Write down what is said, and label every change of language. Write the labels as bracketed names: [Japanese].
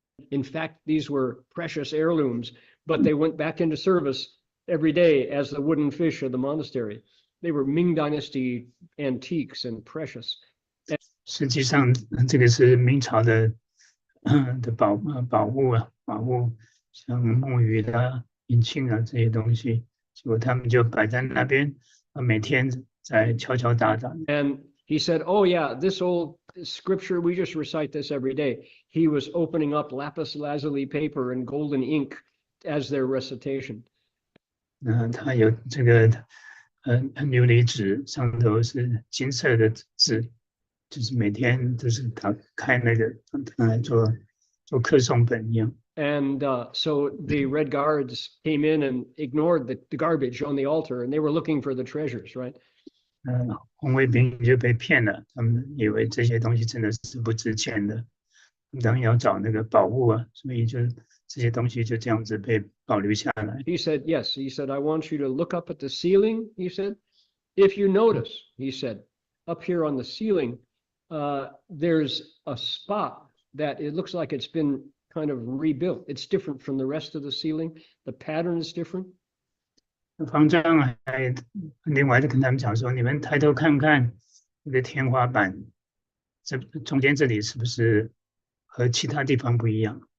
[English] In fact, these were precious heirlooms, but they went back into service every day as the wooden fish of the monastery. They were Ming Dynasty antiques and precious. [Chinese] 实际上，这个是明朝的宝物，像木鱼啦、引磬啊这些东西，结果他们就摆在那边，每天在敲敲打打。 [English] And he said, oh yeah, this old scripture, we just recite this every day. He was opening up lapis lazuli paper and golden ink as their recitation. [Chinese] 他有这个琉璃纸，上头是金色的字，就是每天都是打开那个来做课诵本一样。 [English] And so the Red Guards came in and ignored the garbage on the altar, and they were looking for the treasures, right? [Chinese] 红卫兵就被骗了，他们以为这些东西真的是不值钱的，当然要找那个宝物啊，所以就这些东西就这样子被保留下来。 [English] He said, yes. He said, I want you to look up at the ceiling, he said. If you notice, he said, up here on the ceiling, there's a spot that it looks like it's been kind of rebuilt. It's different from the rest of the ceiling. The pattern is different. [Chinese] 方丈还另外跟他们讲说，你们抬头看看那个天花板，这中间这里是不是和其他地方不一样？